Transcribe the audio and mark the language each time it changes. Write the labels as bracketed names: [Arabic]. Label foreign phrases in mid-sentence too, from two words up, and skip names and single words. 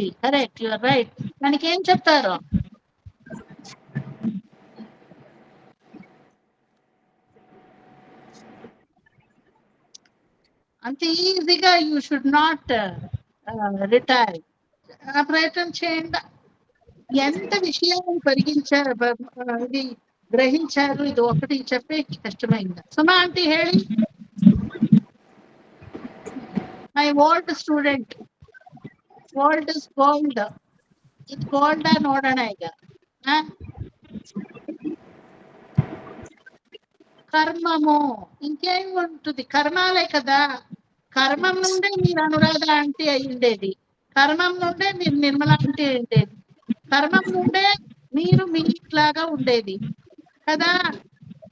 [Telugu] కరెక్ట్, [English] you're right. [Telugu] దానికి ఏం చెప్తారు? అంత ఈజీగా [English] you should not retire. [Telugu] ప్రయత్నం చేయండి. ఎంత విషయాలను పరిగించారు, ఇది గ్రహించారు. ఇది ఒకటి చెప్పే కష్టమైంది. సుమా ఆంటీ ಹೇಳಿ. [English] my old student, old is gold. [Kannada] ಇದು ಗೋಲ್ಡ್ ನೋಡೋಣ ಈಗ. [Telugu] కర్మము ఇంకేం ఉంటుంది? కర్మాలే కదా. కర్మం నుండే మీరు అనురాధ ఆంటీ అయి ఉండేది, కర్మం నుండే మీరు నిర్మలా ఆంటీ ఉండేది, కర్మం నుండే మీరు మీట్లాగా ఉండేది కదా.